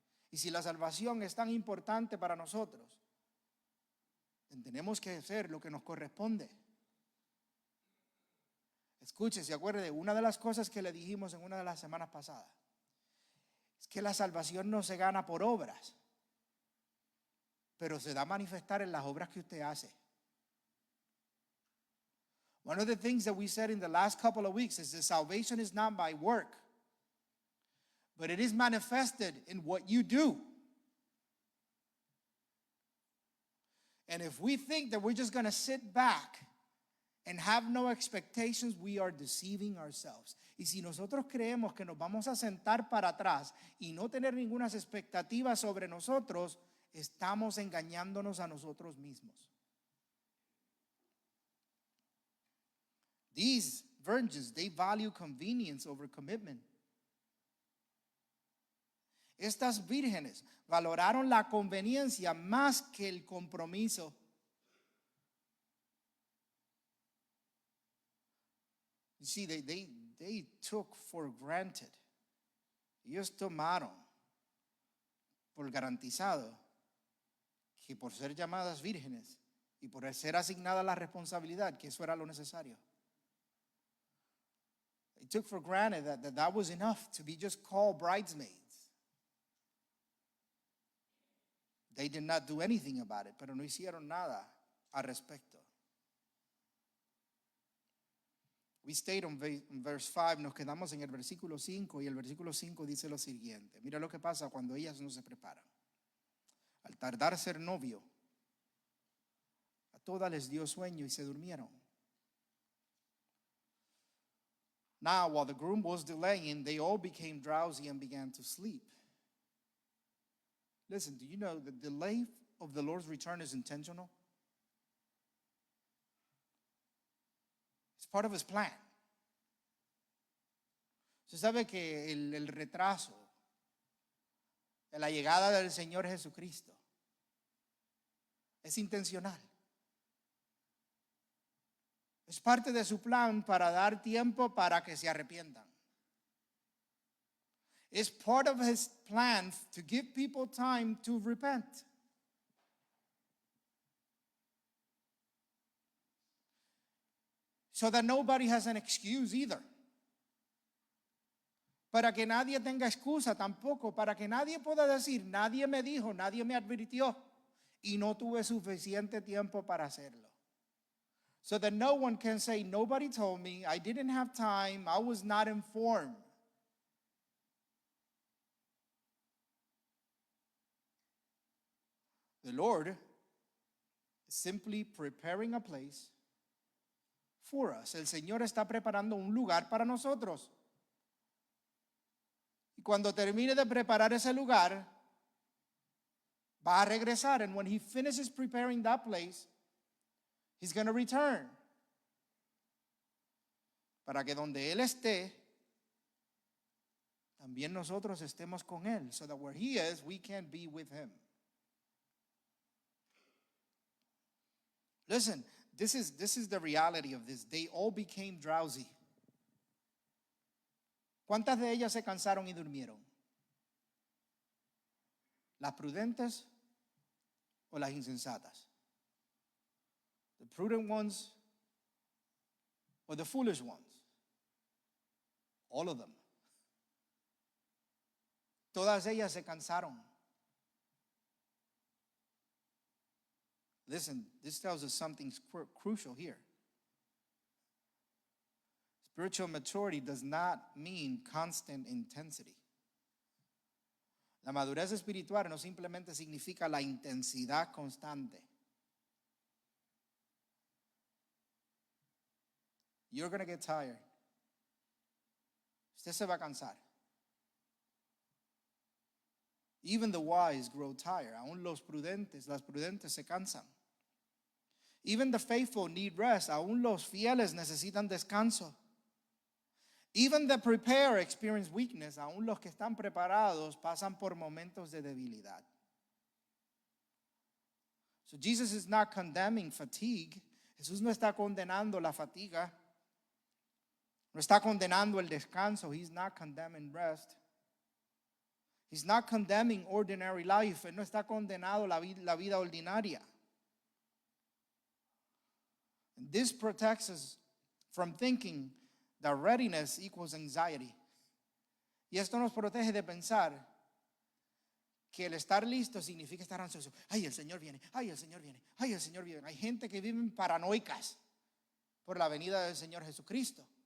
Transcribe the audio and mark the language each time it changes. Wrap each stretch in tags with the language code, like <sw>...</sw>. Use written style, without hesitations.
<es>Y si la salvación es tan importante para nosotros,</es> <en>then</en> <es>tenemos que hacer lo que nos corresponde. Escuche, se acuerde, una de las cosas que le dijimos en una de las semanas pasadas es que la salvación no se gana por obras, pero se da a manifestar en las obras que usted hace.</es> <en>One of the things that we said in the last couple of weeks is that salvation is not by work, but it is manifested in what you do. And if we think that we're just going to sit back and have no expectations, we are deceiving ourselves.</en> <es>Y si nosotros creemos que nos vamos a sentar para atrás y no tener ninguna expectativa sobre nosotros, estamos engañándonos a nosotros mismos.</es> <en>These virgins, they value convenience over commitment.</en> <es>Estas vírgenes valoraron la conveniencia más que el compromiso.</es> <en>You see, they took for granted.</en> <es>Ellos tomaron por garantizado que por ser llamadas vírgenes y por ser asignada la responsabilidad, que eso era lo necesario.</es> <en>They took for granted that was enough to be just called bridesmaids. They did not do anything about it,</en> <es>pero no hicieron nada al respecto.</es> <en>We stayed on verse 5,</en> <es>nos quedamos en el versículo 5 y el versículo 5 dice lo siguiente. Mira lo que pasa cuando ellas no se preparan. Al tardar ser novio, a todas les dio sueño y se durmieron.</es> <en>Now, while the groom was delaying, they all became drowsy and began to sleep. Listen, do you know the delay of the Lord's return is intentional? It's part of his plan.</en> <es>Usted sabe que el retraso de la llegada del Señor Jesucristo es intencional. Es parte de su plan para dar tiempo para que se arrepientan.</es> <en>It's part of his plan to give people time to repent. So that nobody has an excuse either.</en> <es>Para que nadie tenga excusa tampoco, para que nadie pueda decir, nadie me dijo, nadie me advirtió y no tuve suficiente tiempo para hacerlo.</es> <en>So that no one can say, nobody told me, I didn't have time, I was not informed. The Lord is simply preparing a place for us.</en> <es>El Señor está preparando un lugar para nosotros. Y cuando termine de preparar ese lugar, va a regresar.</es> <en>And when he finishes preparing that place, he's going to return.</en> <es>Para que donde Él esté, también nosotros estemos con Él.</es> <en>So that where He is, we can be with Him. Listen, this is the reality of this. They all became drowsy.</en> <es>¿Cuántas de ellas se cansaron y durmieron? ¿Las prudentes o las insensatas?</es> <en>The prudent ones or the foolish ones? All of them.</en> <es>Todas ellas se cansaron.</es> <en>Listen, this tells us something crucial here. Spiritual maturity does not mean constant intensity.</en> <es>La madurez espiritual no simplemente significa la intensidad constante.</es> <en>You're going to get tired.</en> <es>Usted se va a cansar.</es> <en>Even the wise grow tired.</en> <es>Aún las prudentes se cansan.</es> <en>Even the faithful need rest.</en> <es>Aún los fieles necesitan descanso.</es> <en>Even the prepared experience weakness.</en> <es>Aún los que están preparados pasan por momentos de debilidad.</es> <en>So Jesus is not condemning fatigue.</en> <es>Jesús no está condenando la fatiga. No está condenando el descanso.</es> <en>He's not condemning rest. He's not condemning ordinary life.</en> <es>Él no está condenando la vida ordinaria.</es> <en>And this protects us from thinking that readiness equals anxiety.</en> <es>Y esto nos protege de pensar que el estar listo significa estar ansioso. Ay, el Señor viene, ay, el Señor viene, ay, el Señor viene. Hay gente que vive paranoicas por la venida del Señor Jesucristo.</es>